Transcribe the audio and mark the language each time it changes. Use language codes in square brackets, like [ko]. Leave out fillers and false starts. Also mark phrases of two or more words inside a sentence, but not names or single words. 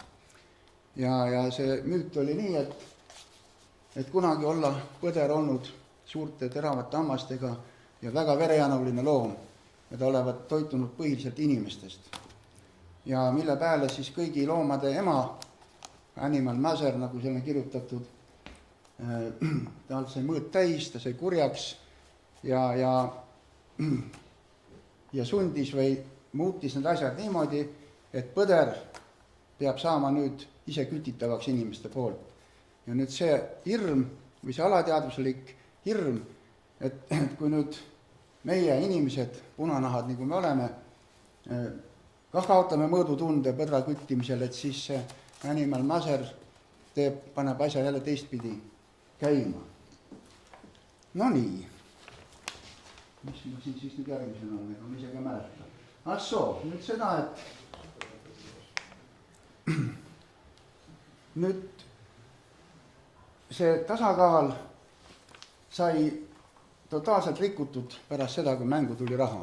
[et] Ja see müüt oli nii, et kunagi olla põder olnud suurte teravate hammastega ja väga verejanuline loom ja ta olevat toitunud põhiliselt inimestest. Ja mille peale siis kõigi loomade ema, [en] animal mother, [et] nagu seal on kirjutatud, ta sai mõõt täis, ta sai kurjaks ja sundis või muutis need asjad niimoodi, et põder peab saama nüüd ise kütitavaks inimeste poolt. Ja nüüd see hirm või see alateadvuslik hirm, et kui nüüd meie inimesed, punanahad, nagu me oleme, ka kaotame mõõdutunde põdra küttimisel, et siis see [en] animal mother [et] paneb asja jälle teistpidi käima. No nii. Mis ma siin siis nüüd järgmisena on, ega ma ise ka mäleta. Assoo, nüüd seda, et nüüd see tasakaal sai totaalselt rikutud pärast seda, kui mängu tuli raha.